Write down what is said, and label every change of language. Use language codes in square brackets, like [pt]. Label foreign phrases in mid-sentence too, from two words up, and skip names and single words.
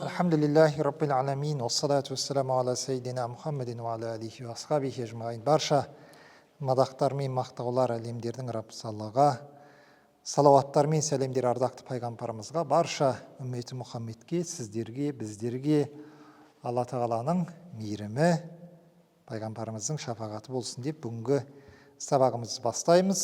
[ar] الحمد لله رب العالمين. والصلاة والسلام على سيدنا محمد وعلى آله وأصحابه أجمعين. [kk] Barша мадақтар мен мақтаулар әлемдердің Раббысы Аллаға, салауаттар мен сәлемдер ардақты пайғамбарымызға, барша үмметі Мұхаммедке, сіздерге, біздерге Алла Тағаланың мейірімі, пайғамбарымыздың шапағаты болсын деп бүгінгі сабағымызды бастаймыз.